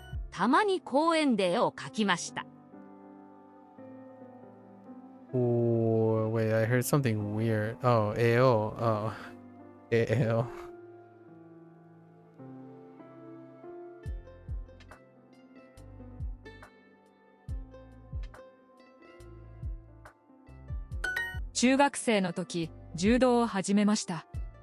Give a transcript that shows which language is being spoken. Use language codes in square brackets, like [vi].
[ja] たまに公園で絵を描きました。 [en] Oh, wait, I heard something weird. Oh, AO. Oh, AO. [ja] 「中学生の時、柔道を始めました。」